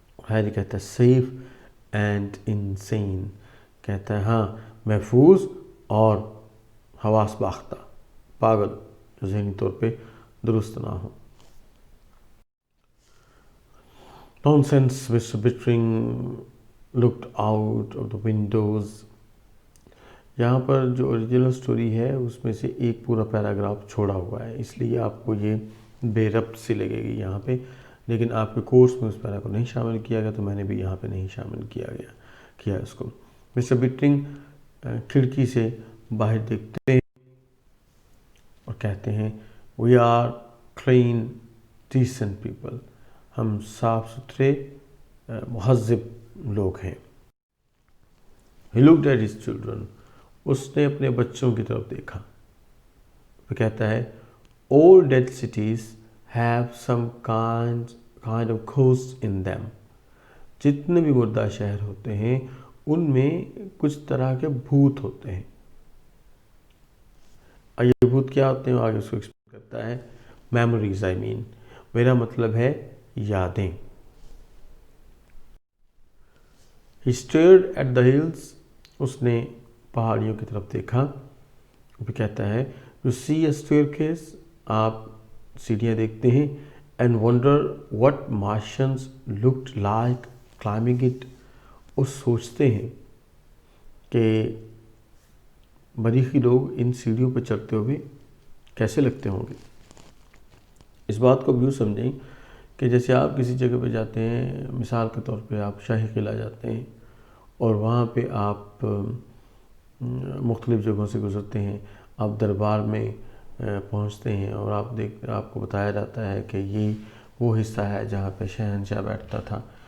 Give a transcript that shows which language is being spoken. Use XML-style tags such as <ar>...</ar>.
<ur>Harry کہتا ہے</ur> <en>Safe and unseen.</en> <ur>کہتا ہے ہاں محفوظ اور حواس باختہ، پاگل، جو ذہنی طور پہ درست نہ ہو.</ur> <en>Nonsense, Mr. Bittring looked out of the windows.</en> <ur>یہاں پر جو اوریجنل سٹوری ہے اس میں سے ایک پورا پیراگراف چھوڑا ہوا ہے، اس لیے آپ کو یہ بے ربط سی لگے گی یہاں پہ، لیکن آپ کے کورس میں اس پیرا کو نہیں شامل کیا گیا تو میں نے بھی یہاں پہ نہیں شامل کیا اس کو. مسٹر بٹرنگ کھڑکی سے باہر دیکھتے ہیں اور کہتے ہیں</ur> <en>We are clean decent people.</en> <ur>ہم صاف ستھرے مہذب لوگ ہیں.</ur> <en>He looked at his children.</en> <ur>اس نے اپنے بچوں کی طرف دیکھا. وہ کہتا ہے</ur> <en>all dead cities have some kind of ghost in them.</en> <ur>جتنے بھی مردہ شہر ہوتے ہیں ان میں کچھ طرح کے بھوت ہوتے ہیں. اور یہ بھوت کیا ہوتے ہیں آگے اس کو ایکسپلین کرتا ہے.</ur> <en>memories I mean.</en> <ur>میرا مطلب ہے یادیں.</ur> <en>He stared at the hills.</en> <ur>اس نے پہاڑیوں کی طرف دیکھا. وہ کہتا ہے</ur> <en>you see a staircase.</en> <ur>آپ سیڑھیاں دیکھتے ہیں.</ur> <en>and wonder what Martians looked like climbing it.</en> <ur>اور سوچتے ہیں کہ مریخی لوگ ان سیڑھیوں پہ چڑھتے ہوئے کیسے لگتے ہوں گے. اس بات کو یوں سمجھیں کہ جیسے آپ کسی جگہ پہ جاتے ہیں، مثال کے طور پہ آپ شاہی قلعہ جاتے ہیں اور وہاں پہ آپ مختلف جگہوں سے گزرتے ہیں، آپ دربار میں پہنچتے ہیں اور آپ کو بتایا جاتا ہے کہ یہ وہ حصہ ہے جہاں پہ شہنشاہ بیٹھتا تھا.</ur>